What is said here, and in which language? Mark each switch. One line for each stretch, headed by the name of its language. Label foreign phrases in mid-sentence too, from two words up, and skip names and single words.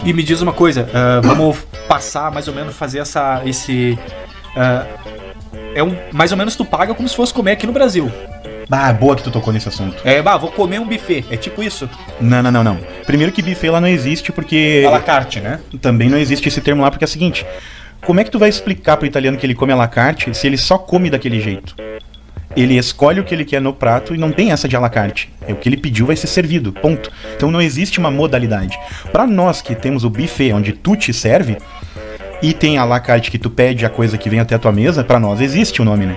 Portuguese: E me diz uma coisa, vamos passar mais ou menos, fazer mais ou menos tu paga como se fosse comer aqui no Brasil. Boa que tu tocou nesse assunto. Vou comer um buffet, é tipo isso? Não. Primeiro que buffet lá não existe porque...
French: À la carte, né?
Portuguese: Também não existe esse termo lá porque é o seguinte, como é que tu vai explicar pro italiano que ele come
French: à la carte
Portuguese: se ele só come daquele jeito? Ele escolhe o que ele quer no prato e não tem essa de
French: à la carte.
Portuguese: O que ele pediu vai ser servido, ponto. Então não existe uma modalidade. Pra nós que temos o buffet onde tu te serve, e tem
French: à la carte
Portuguese: que tu pede a coisa que vem até a tua mesa, pra nós existe o nome, né?